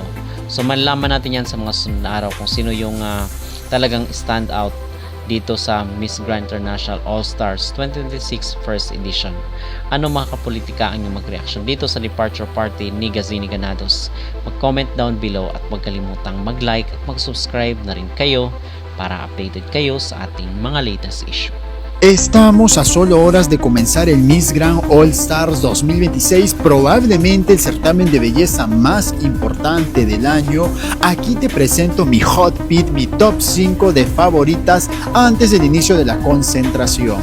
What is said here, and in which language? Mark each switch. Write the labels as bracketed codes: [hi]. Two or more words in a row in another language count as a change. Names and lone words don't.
[tl] So malalaman natin yan sa mga sunod na araw kung sino yung talagang [en] stand out [tl] dito sa Miss Grand International All-Stars 2026 First Edition. Ano mga kapolitika ang inyong mag-reaction dito sa [en] departure party [tl] ni Gazini Ganados? Mag-comment [en] down below [tl] at huwag kalimutang mag-like at mag-subscribe na rin kayo para updated kayo sa ating mga [en] latest issue. [es] Estamos a solo horas de comenzar el Miss Grand All Stars 2026, probablemente el certamen de belleza más importante del año. Aquí te presento mi [en] hot pick, [es] mi top 5 de favoritas antes del inicio de la concentración.